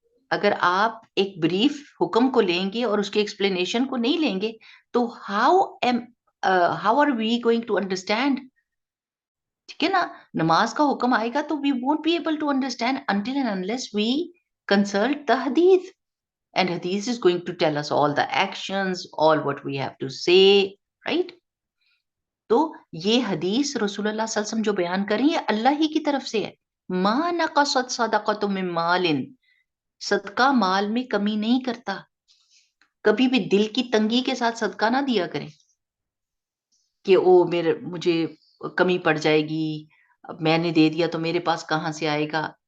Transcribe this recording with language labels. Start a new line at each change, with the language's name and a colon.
Urdu: اگر آپ ایک بریف حکم کو لیں گے اور اس کے ایکسپلینیشن کو نہیں لیں گے تو
English: How are we going to understand?
Urdu: ٹھیک ہے نا؟ نماز کا حکم آئے گا تو
English: We won't be able to understand until and unless we consult the حدیث. And hadith is going to tell us all the actions, all what we have to say, right?
Urdu: تو یہ حدیث رسول اللہ صلی اللہ علیہ وسلم جو بیان کر رہی ہے اللہ ہی کی طرف سے ہے.
Arabic: ما نقصت صدقۃ من مال.
Urdu: صدقہ مال میں کمی نہیں کرتا. کبھی بھی دل کی تنگی کے ساتھ صدقہ نہ دیا کریں کہ مجھے کمی پڑ جائے گی، میں نے دے دیا تو میرے پاس کہاں سے آئے گا.